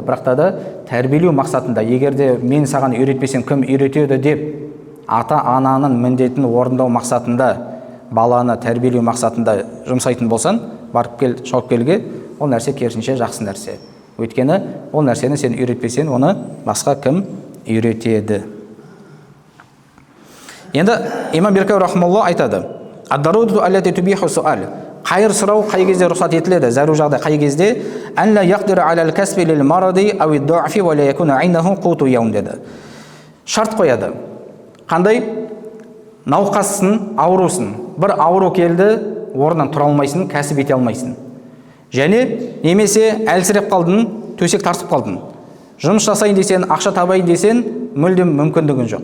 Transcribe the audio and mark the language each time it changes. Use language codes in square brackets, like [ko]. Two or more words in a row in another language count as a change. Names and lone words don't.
[kk] Бірақ та тәрбиелеу мақсатында, егерде мен саған үйретпесем кім үйретеді деп, ата-ананың міндетін орындау мақсатында, баланы тәрбиелеу мақсатында жұмсайтын болсан, барып кел, шауып келге, ол нәрсе керісінше жақсы нәрсе. Өйткені ол нәрсені сен үйретпесен, оны басқа кім үйретеді. Енді имам Беркауи рахмаллах айтады: [ar] "الضرورة التي تبيح السؤال". [kk] Қайыр сұрау қай кезде рұқсат етіледі? Зару жағдай қай кезде? [ar] "أن لا يقدر على الكسب للمرض أو الضعف ولا يكون عنده قوت يوم" деді. [kk] Шарт қояды. Қандай? Науқассың, аурусын. Бір ауру келді, орнынан тұра алмайсың, кәсіп ете алмайсың. Және немесе әлсіреп қалдың, төсек тартып қалдың. Жұмыс жасайын десен, ақша табайын десен, мүлдем мүмкіндігін жоқ.